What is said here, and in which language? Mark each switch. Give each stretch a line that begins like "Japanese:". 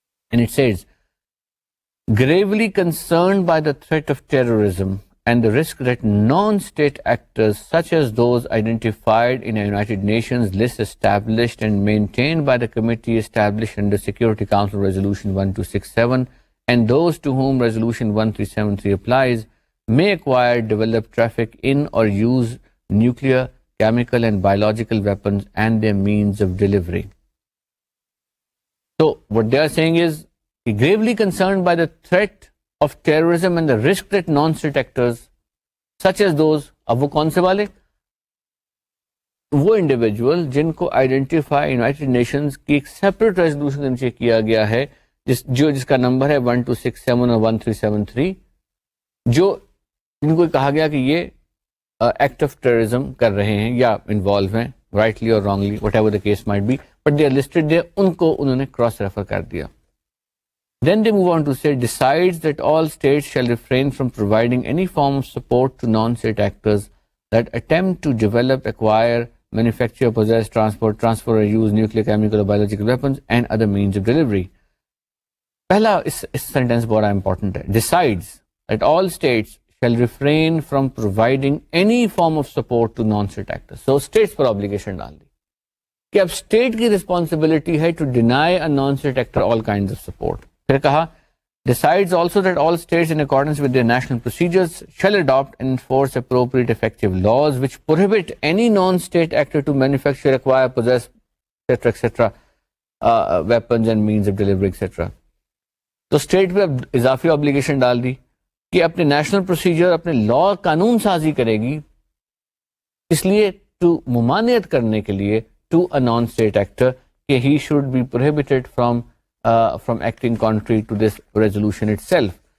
English: And it says, gravely concerned by the threat of terrorism and the risk that non-state actors such as those identified in a United Nations list established and maintained by the committee established under Security Council Resolution 1267 and those to whom Resolution 1373 applies may acquire, develop, traffic in or use nuclear, chemical and biological weapons and their means of delivery. So what they are saying is, gravely concerned by the threat of terrorism and the risk that non-state actors such as those,
Urdu: اب وہ کون سے والے؟ وہ individual جن کو identify United nations کی ایک سیپریٹ ریزولوشن کے نیچے کیا گیا ہے جس کا نمبر ہے 1267 اور 1373, جو جن کو کہا گیا کہ یہ ایکٹ آف ٹیررزم کر رہے ہیں یا انوالو ہیں, رائٹلی اور wrongly,
English: whatever the case might be, but they are listed there,
Urdu: ان کو انہوں نے کراس ریفر کر دیا.
English: Then they move on to say, decides that all states shall refrain from providing any form of support to non-state actors that attempt to develop, acquire, manufacture, possess, transport, transfer or use nuclear, chemical or biological weapons and other means of delivery.
Urdu: پہلا اس sentence بڑا important ہے.
English: Decides that all states shall refrain from providing any form of support to non-state actors. So states پر obligation
Urdu: ڈال دی کہ اب
English: state کی responsibility ہے to deny a non-state actor all kinds of support.
Urdu: پھر کہا,
English: decides also that all states in accordance with their national procedures shall adopt and enforce appropriate effective laws which prohibit any non-state actor to manufacture, acquire, possess, etc., weapons and means of delivery, etc.
Urdu: تو state پہ اب اضافی obligation ڈال دی کہ اپنے national procedure, اپنے لا قانون سازی کرے گی, اس لیے ٹو ممانعت کرنے کے لیے to a non state actor کہ
English: He should be prohibited from acting contrary to this resolution itself.